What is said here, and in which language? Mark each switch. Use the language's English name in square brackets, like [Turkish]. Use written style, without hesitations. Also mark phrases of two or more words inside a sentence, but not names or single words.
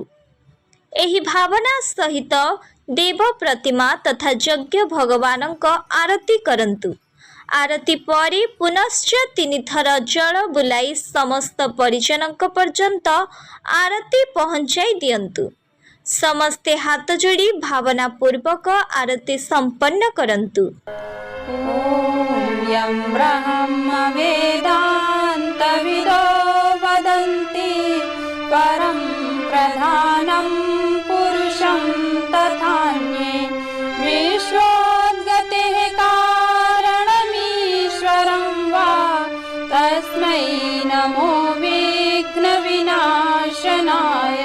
[Odia] ଏହି ଭାବନା ସହିତ ଦେବ ପ୍ରତିମା ତଥା ଯଜ୍ଞ ଭଗବାନଙ୍କ ଆରତି କରନ୍ତୁ। ଆରତି ପରେ ପୁନଶ୍ଚ 3 ଥର ଜଳ ବୁଲାଇ ସମସ୍ତ ପରିଜନଙ୍କ ପର୍ଯ୍ୟନ୍ତ ଆରତି ପହଞ୍ଚାଇ ଦିଅନ୍ତୁ। ସମସ୍ତେ ହାତ ଯୋଡ଼ି ଭାବନା ପୂର୍ବକ ଆରତି ସମ୍ପନ୍ନ କରନ୍ତୁ। [Sanskrit] यं ब्रह्म वेदान्तविदो वदन्ति परं प्रधानं पुरुषं तथान्ये विश्वोद्गतेः कारणमीश्वरं वा तस्मै नमो विघ्नविनाशनाय।